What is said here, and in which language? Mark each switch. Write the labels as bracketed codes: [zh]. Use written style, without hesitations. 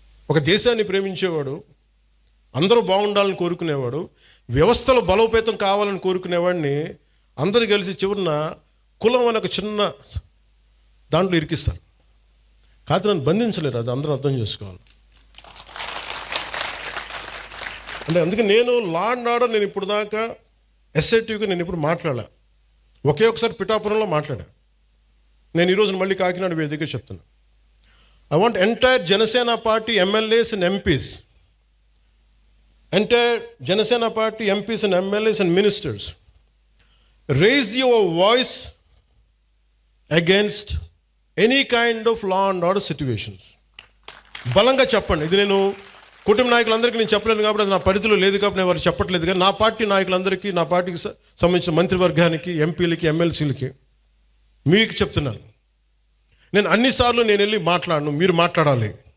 [te] ఒక దేశాన్ని ప్రేమించేవాడు, అందరూ బాగుండాలని కోరుకునేవాడు, వ్యవస్థలో బలోపేతం కావాలని కోరుకునేవాడిని అందరూ కలిసి చివరిన కులం అనే ఒక చిన్న దాంట్లో ఇరికిస్తారు. కాదు, నన్ను బంధించలేరు. అది అందరూ అర్థం చేసుకోవాలి. అంటే అందుకే నేను లా అండ్ ఆర్డర్, నేను ఇప్పుడు దాకా ఎస్ఐటీగా నేను ఇప్పుడు మాట్లాడా. ఒకసారి పిఠాపురంలో మాట్లాడా. నేను ఈరోజు మళ్ళీ కాకినాడ వేదికగా చెప్తున్నా. [en] I want entire Janasena party MLAs and MPs, entire Janasena party MPs and MLAs and ministers, raise your voice against any kind of law and order situations. [te] బలంగా చెప్పండి. ఇది నేను కుటుంబ నాయకులందరికీ నేను చెప్పలేను కాబట్టి అది నా పరిధిలో లేదు కాబట్టి నేను వారు చెప్పట్లేదు. కానీ నా పార్టీ నాయకులందరికీ, నా పార్టీకి సంబంధించిన మంత్రివర్గానికి, ఎంపీలకి, ఎమ్మెల్సీలకి మీకు చెప్తున్నాను, నేను అన్నిసార్లు నేను వెళ్ళి మాట్లాడను, మీరు మాట్లాడాలి.